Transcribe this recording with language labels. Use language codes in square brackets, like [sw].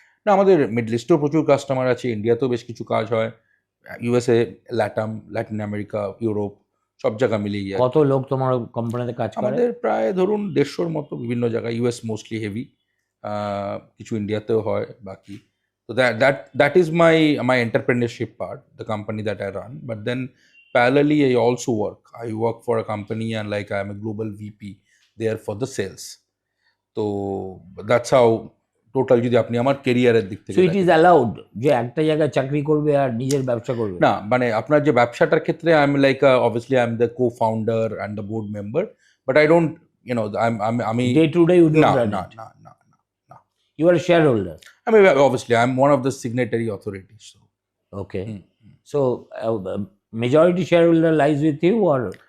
[bn] না, আমাদের মিডল ইস্টেও প্রচুর কাস্টমার আছে, ইন্ডিয়াতেও বেশ কিছু কাজ হয়, ইউএসএ, ল্যাটিন আমেরিকা, ইউরোপ, সব জায়গা মিলিয়ে। কত লোক তোমার কোম্পানিতে কাজ করে? আমাদের প্রায় ধরুন 150-র মতো, বিভিন্ন জায়গায়, ইউএস মোস্টলি হেভি, কিছু ইন্ডিয়াতেও হয় বাকি। [en] So that is my entrepreneurship part, the company that I run. But then parallelly, I also work for a company, and like I am a global VP there for the sales. So that's how total [bn] যদি আপনি আমার কেরিয়ারের দিক থেকে। [en] So it is allowed [bn] যে একটা জায়গায় চাকরি করবে আর নিজের ব্যবসা করবে? না, মানে আপনার যে ব্যবসাটার ক্ষেত্রে আমি [en] obviously I'm the co-founder and the board member, but I don't, [bn] আমি [en] day to day you don't run [bn] না. [en] You are a shareholder? I mean, obviously, I'm one of the signatory authorities. So. Okay. So, majority shareholder lies with you, or?